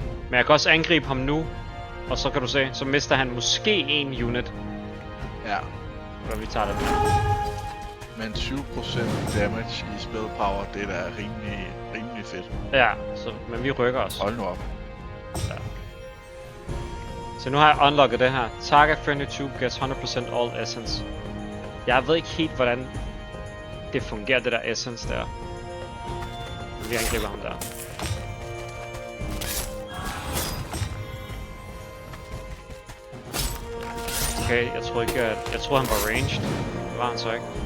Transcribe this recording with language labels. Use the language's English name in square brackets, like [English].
[Danish] Men jeg kan også angribe ham nu, og så kan du se, så mister han måske 1 unit. Ja. Så vi tager det. Men 20% damage i spell power, det er da rimelig fedt. Ja, så, men vi rykker os. Hold nu op. Ja. Så nu har jeg unlocket det her. [English] Target friendly tube gets 100% all essence. [Danish] Jeg ved ikke helt, hvordan det fungerer, det der essence der. Vi angriber ham der. Okay, jeg tror ikke, jeg tror han var ranged. Det var han så ikke.